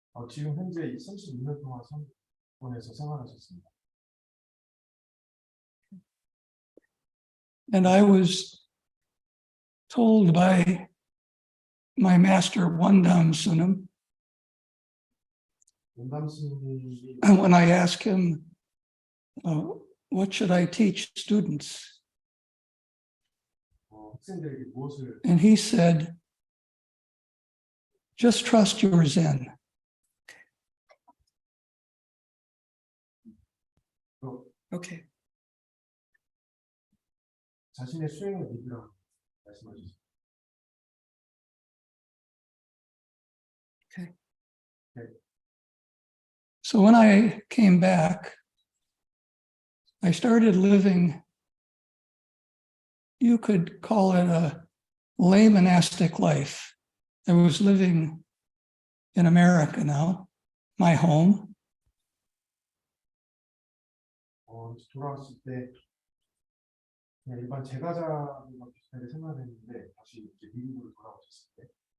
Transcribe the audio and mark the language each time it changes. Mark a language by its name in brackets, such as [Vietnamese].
[Korean] 지금 현재 36년 동안 선본에서 생활하셨습니다. [English] And I was told by my master, Wandam Sunam, [Korean] 원담 스님이 [English] and when I asked him, what should I teach students? [Korean] 학생들에게 무엇을 [English] And he said, just trust your Zen. Okay. [Korean] 자신의 수행을 믿으라고 말씀하셨습니다. [English] So when I came back, I started living, you could call it a lay monastic life. I was living in America now, my home. [Korean] 돌아왔을 때 그냥 일반 제가자와 비슷하게 생활했는데 다시 이제 미국으로 돌아오셨을 때